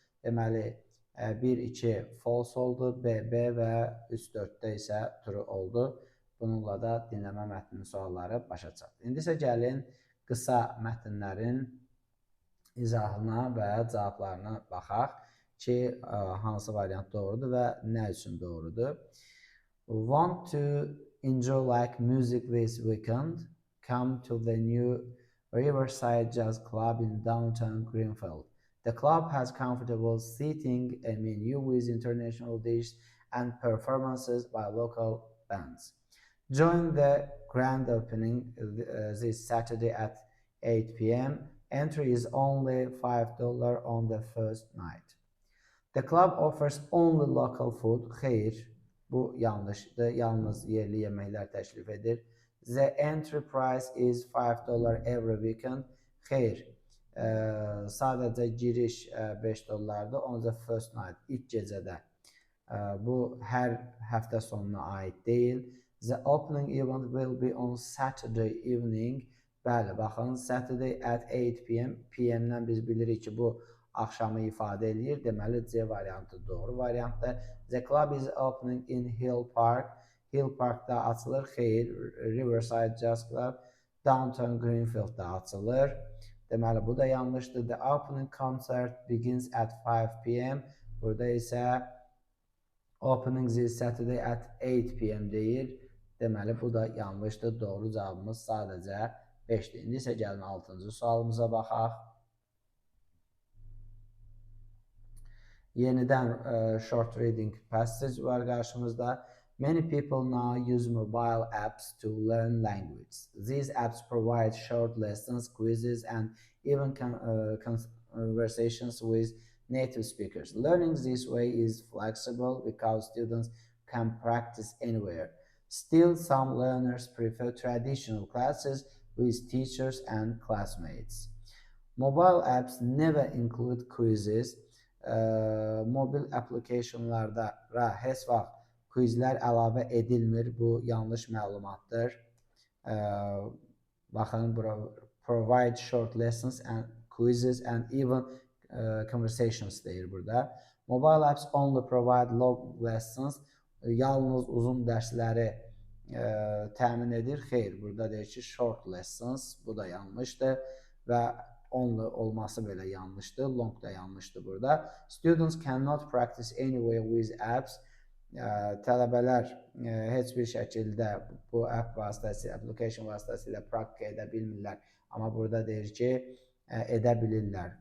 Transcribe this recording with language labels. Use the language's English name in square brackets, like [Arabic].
[Azerbaijani] Deməli, 1-2 false oldu, B və 3-4-də isə true oldu. Bununla da dinləmə mətninin sualları başa çatdı. İndi isə gəlin qısa mətnlərin izahına və cavablarına baxaq ki, hansı variant doğrudur və nə üçün doğrudur. [English] Want to enjoy like music this weekend? Come to the new Riverside Jazz Club in downtown Greenfield. The club has comfortable seating, a menu with international dishes and performances by local bands. Join the grand opening this Saturday at 8 p.m. Entry is only $5 on the first night. The club offers only local food. [Azerbaijani] Xeyr, bu yanlışdır. Yalnız yerli yeməklər təklif edir. [English] The entry price is $5 every weekend. [Azerbaijani] Xeyr, sadəcə giriş $5-dır. [English] On the first night, [Azerbaijani] ilk gecədə. Bu hər həftə sonuna aid deyil. [English] The opening event will be on Saturday evening. [Azerbaijani] Bəli, baxın, [English] Saturday at 8 p.m. [Azerbaijani] PM-dən biz bilirik ki, bu axşamı ifadə edir. Deməli, C variantı doğru variantdır. [English] The club is opening in Hill Park. [Azerbaijani] Hill Park'da açılır. Xeyr, Riverside Jazz Club downtown Greenfield'da açılır. Deməli, bu da yanlışdır. [English] The opening concert begins at 5 p.m. [Azerbaijani] Burada isə [English] opening is Saturday at 8 p.m. [Azerbaijani] deyir. Deməli, bu da yanlışdır. Doğru cavabımız sadəcə 5-dir. İndi isə gəlin 6-cı sualımıza baxaq. Yenidən short reading passage var qarşımızda. [English] Many people now use mobile apps to learn language. These apps provide short lessons, quizzes, and even conversations with native speakers. Learning this way is flexible because students can practice anywhere. Still, some learners prefer traditional classes with teachers and classmates. Mobile apps never include quizzes. [Azerbaijani] Mobil applicationlarda heç vaxt quizlər əlavə edilmir. Bu yanlış məlumatdır. Baxın, [English] provide short lessons and quizzes and even conversations [Azerbaijani] deyir burada. [English] Mobile apps only provide long lessons. [Azerbaijani] Yalnız uzun dərsləri təmin edir. Xeyr, burada deyir ki, short lessons. Bu da yanlışdır və only olması belə yanlışdır. Long da yanlışdır burada. [English] Students cannot practice anywhere with apps. [Azerbaijani] Tələbələr heç bir şəkildə bu app vasitəsilə, application vasitəsilə praktika edə bilmirlər. Amma burada deyir ki, edə bilirlər.